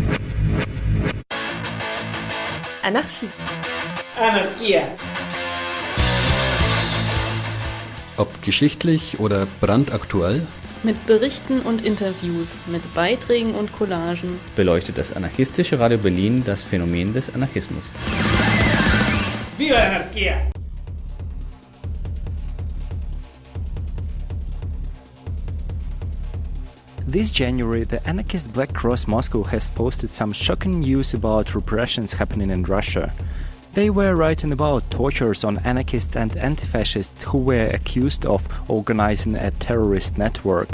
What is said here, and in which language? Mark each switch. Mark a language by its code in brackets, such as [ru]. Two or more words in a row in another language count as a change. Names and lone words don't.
[de] Anarchie. Anarchia. Ob geschichtlich oder brandaktuell? Mit Berichten und Interviews, mit Beiträgen und Collagen Beleuchtet das anarchistische Radio Berlin das Phänomen des Anarchismus. [es] Viva la anarquía! [en] This January, the anarchist Black Cross Moscow has posted some shocking news about repressions happening in Russia. They were writing about tortures on anarchists and anti-fascists who were accused of organizing a terrorist network.